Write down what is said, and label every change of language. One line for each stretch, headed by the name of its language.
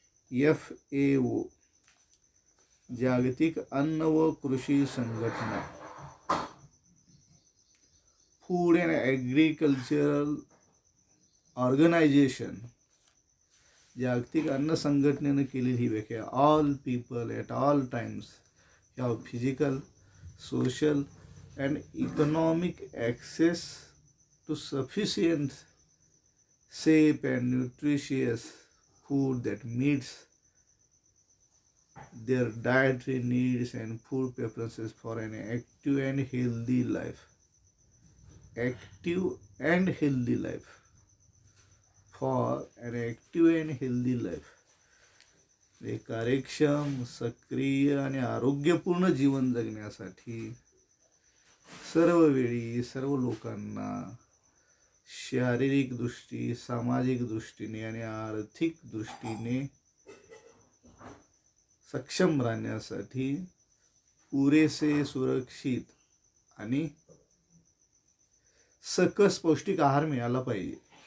Marathi: FAO, जागतिक अन्न व कृषी संघटना, फूड अँड ॲग्रिकल्चरल ऑर्गनायझेशन, जागतिक अन्न संघटनेनं केलेली ही व्याख्या.
English: All people at all times have physical, social and economic access to sufficient, safe and nutritious food that meets their dietary needs and food preferences for an active and healthy life. Active and healthy life. For an active and healthy life.
Marathi: एक कार्यक्षम, सक्रिय आणि आरोग्यपूर्ण जीवन जगण्यासाठी सर्व वेळी सर्व लोकांना शारीरिक दृष्टी, सामाजिक दृष्टीने आणि आर्थिक दृष्टीने सक्षम राहण्यासाठी पुरेसे, सुरक्षित आणि सकस पौष्टिक आहार मिळाला पाहिजे.